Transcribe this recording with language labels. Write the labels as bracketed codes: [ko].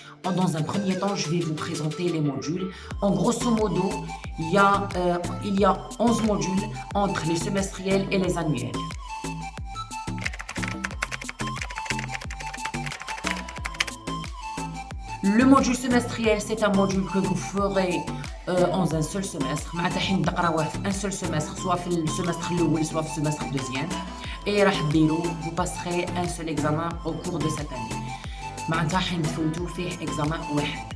[fr] Dans un premier temps, je vais vous présenter les modules. En grosso modo, il y a 11 modules entre les semestriels et les annuels. Le module semestriel, c'est un module que vous ferez en un seul semestre. [ar] معناتها حين تقراوه في [fr] un seul semestre, [ar] soit في السمستر الأول, soit في السمستر deuxième. [fr] Et [ar] راح ديروا, [fr] vous passerez un seul examen au cours de cette année. [ar] معناتها حين تفوتوا فيه examen واحد.